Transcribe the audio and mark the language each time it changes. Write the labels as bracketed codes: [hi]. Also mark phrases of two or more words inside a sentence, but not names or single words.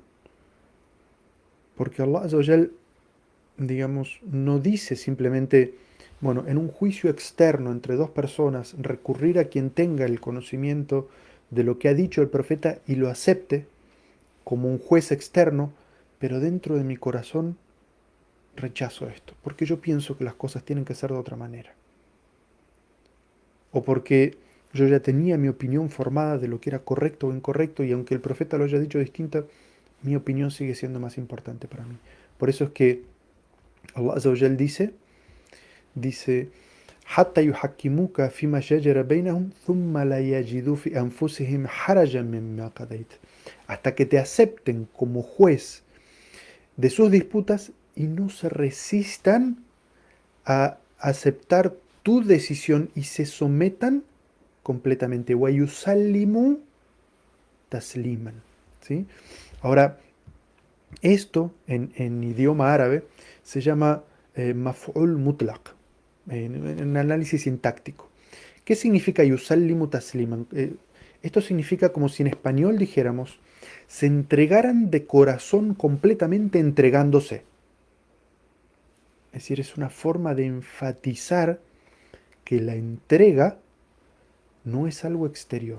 [es] Porque [ar] الله عز وجل, [es] digamos, no dice simplemente, bueno, en un juicio externo entre dos personas, recurrir a quien tenga el conocimiento de lo que ha dicho el profeta y lo acepte como un juez externo, pero dentro de mi corazón rechazo esto, porque yo pienso que las cosas tienen que ser de otra manera. O porque yo ya tenía mi opinión formada de lo que era correcto o incorrecto, y aunque el profeta lo haya dicho distinta, mi opinión sigue siendo más importante para mí. Por eso es que [ar] الله عز وجل dice, حتى يحكموك فيما شجر بينهم ثم لا يجدوا في أنفسهم حرجا مما قضيت. [es] Hasta que te acepten como juez de sus disputas y no se resistan a aceptar tu decisión y se sometan completamente. [ar] وَيُسَلِّمُوا تَسْلِيمًا. [es] ¿Sí? Ahora, esto en idioma árabe se llama [ar] مفعول مطلق, [es] en análisis sintáctico. ¿Qué significa [ar] يسلموا تسليما? [es] Esto significa como si en español dijéramos, se entregaran de corazón completamente entregándose. Es decir, es una forma de enfatizar que la entrega no es algo exterior.